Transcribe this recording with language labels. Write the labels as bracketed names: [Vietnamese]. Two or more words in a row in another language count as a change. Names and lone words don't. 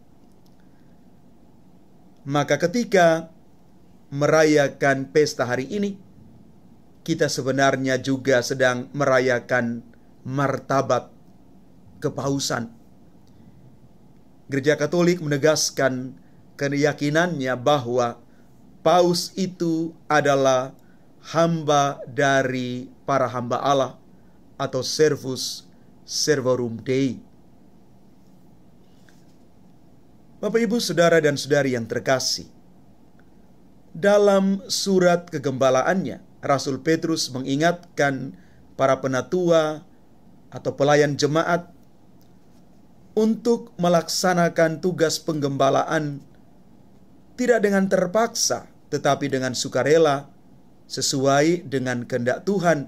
[Indonesian] Maka ketika merayakan pesta hari ini, kita sebenarnya juga sedang merayakan martabat kepausan. Gereja Katolik menegaskan keyakinannya bahwa paus itu adalah hamba dari para hamba Allah atau [Latin] servus servorum Dei. [Indonesian] Bapak, Ibu, Saudara dan Saudari yang terkasih, dalam surat kegembalaannya, Rasul Petrus mengingatkan para penatua atau pelayan jemaat untuk melaksanakan tugas penggembalaan tidak dengan terpaksa, tetapi dengan sukarela sesuai dengan kehendak Tuhan.